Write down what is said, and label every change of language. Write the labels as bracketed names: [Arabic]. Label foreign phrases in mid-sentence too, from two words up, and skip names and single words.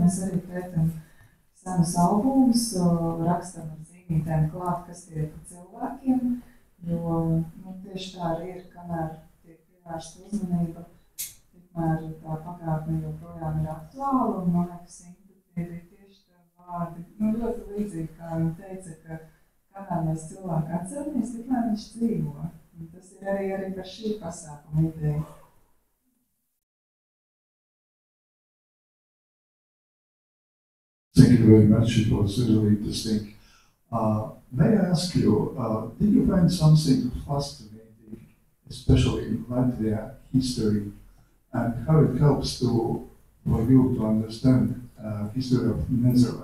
[Latvian] Mēs arī pētam senus albumus, rakstam ar zīmītēm klāt, kas tie ir pa cilvēkiem, jo tieši tā arī ir, kamēr tiek pievērsta uzmanība, tikmēr tā pagātne joprojām ir aktuāla, un man liekas, Ingrid ir tieši tā vārdi, ļoti līdzīgi, kā viņa teica, ka kamēr mēs cilvēku atceramies, tikmēr viņš dzīvo. Un tas ir arī par šī pasākuma ideja. [English] Thank you very much. It was really interesting. May I ask you, did you find something fascinating, especially in Latvia history, and how it helps for you to understand history of Netherlands?